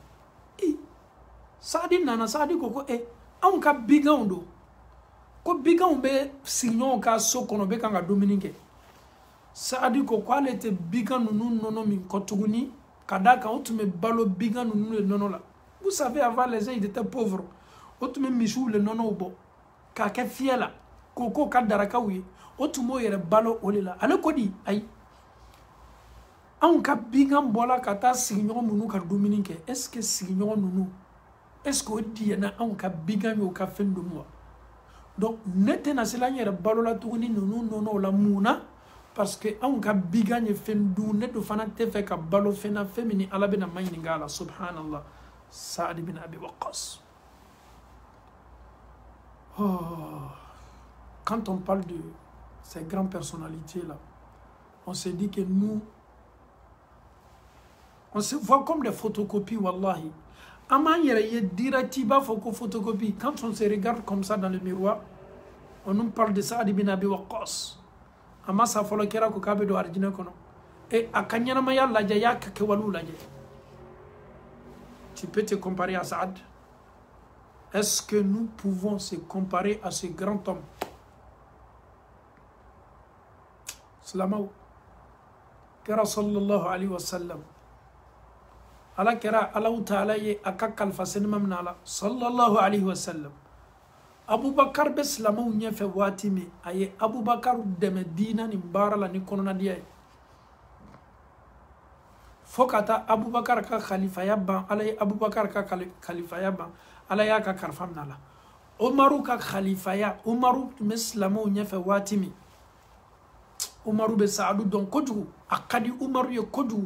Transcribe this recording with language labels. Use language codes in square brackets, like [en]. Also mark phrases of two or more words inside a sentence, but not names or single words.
[bm] Saadi nana, Saadi ko anw ka biganw don, ko biganw bɛ sigi ɲɔgɔn ka so kɔnɔ bɛ kan ka dumuni kɛ. Saadi ko ale tɛ bigan ninnu nɔnɔ min kɔ tuguni ka d'a kan o tun bɛ balo bigan ninnu de nɔnɔ la. [fr] Vous savez, avant les gens ils étaient pauvres, [bm] o tun bɛ misiw le nɔnɔw bɔ k'a kɛ fiyɛ la k'o ka darakaw ye, o tun b'o yɛrɛ balo o de la. ale ko di ayi, anw ka bigan bɔla ka taa sigiɲɔgɔn minnu ka dumuni kɛ, [fr] est ce que [bm] sigiɲɔgɔn ninnu [fr] est ce que [bm] o diyɛna anw ka bigan ye o ka fɛn dun wa? donc ne tɛna se la n yɛrɛ balola tuguni ninnu nɔnɔw la. mun na? [fr] parce que [bm] anw ka bigan ye fɛn dun, ne dun fana tɛ fɛ ka balo fɛn na fɛn min ni ala bɛna ma ɲininka a la. subhanallah. Saad ibn Abi Waqqas. [fr] Quand on parle de ces grandes personnalités là, on se dit que nous on se voit comme des photocopies, [bm] wallahi. Aman yɛrɛ ye direct i b'a fɔ ko photocopie. [fr] Quand on se regarde comme ça dans le miroir, on nous parle de Saad ibn Abi Waqqas. [bm] Ama sa fɔlɔ kɛra ko k'a bɛ don arijinɛ kɔnɔ. A ka ɲɛnamaya lajɛ, y'a ka kɛwalew lajɛ. [fr] Tu peux te comparer à Saad? Est-ce que nous pouvons se comparer à ce grand homme? [bm] Slamaw kɛra [ar] صلى الله عليه وسلم. [bm] ala kɛra [ar] الله تعالى [bm] ye a ka kalifa senima min na la [ar] صلى الله عليه وسلم. [bm] Abubakar bɛ silamaw ɲɛfɛ waati min a ye Abubakar dɛmɛ diina nin baara la ni kɔnɔnadiya ye. fo ka taa Abubakar ka khalifaya ban, ala ye Abubakar ka khalifaya ban, ala y'a ka kalifa minɛ a la. Umaru ka khalifaya, Umaru tun bɛ silamaw ɲɛfɛ waati min, Umaru bɛ Saadu dɔn kojugu, a ka di Umaru ye kojugu.